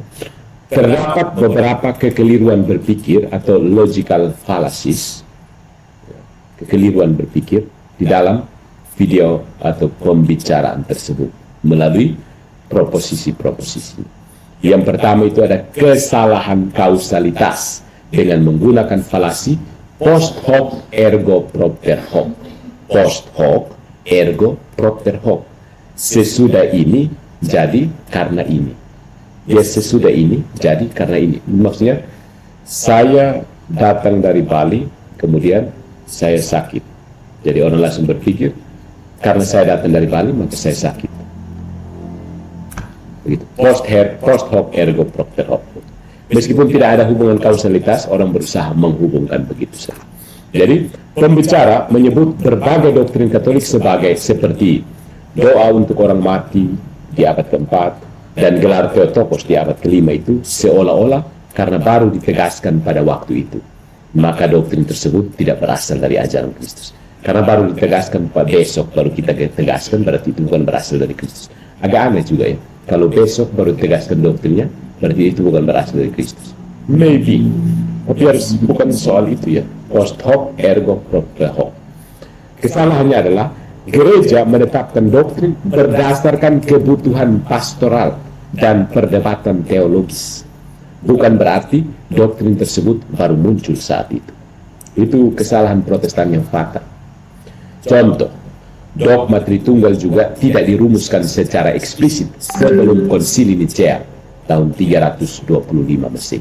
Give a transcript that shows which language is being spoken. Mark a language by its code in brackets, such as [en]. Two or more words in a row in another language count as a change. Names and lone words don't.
[id] Terdapat beberapa kekeliruan berpikir atau [en] logical fallacies, [id] kekeliruan berpikir di dalam video atau pembicaraan tersebut melalui proposisi-proposisi. Yang pertama itu ada kesalahan kausalitas dengan menggunakan falasi [la] post hoc ergo propter hoc. Post hoc ergo propter hoc. [id] Sesudah ini jadi karena ini. Ya, sesudah ini jadi karena ini. Maksudnya, saya datang dari Bali, kemudian saya sakit. Jadi orang langsung berpikir, karena saya datang dari Bali, maka saya sakit. Begitu. [la] Post hoc ergo propter hoc. [id] Meskipun tidak ada hubungan kausalitas, orang berusaha menghubungkan begitu saja. Jadi, pembicara menyebut berbagai doktrin Katolik seperti doa untuk orang mati di abad keempat dan gelar Theotokos di abad kelima itu seolah-olah karena baru ditegaskan pada waktu itu. Maka doktrin tersebut tidak berasal dari ajaran Kristus. Karena baru ditegaskan pada besok baru kita tegaskan, berarti itu bukan berasal dari Kristus. Agak aneh juga ya. Kalau besok baru ditegaskan doktrinnya, berarti itu bukan berasal dari Kristus. Maybe. Tapi harus bukan soal itu ya. [la] Post hoc ergo propter hoc. [id] Kesalahannya adalah gereja menetapkan doktrin berdasarkan kebutuhan pastoral dan perdebatan teologis. Bukan berarti doktrin tersebut baru muncul saat itu. Itu kesalahan Protestan yang fatal. Contoh, dogma Tritunggal juga tidak dirumuskan secara eksplisit sebelum Konsili Nicea tahun 325 Masehi.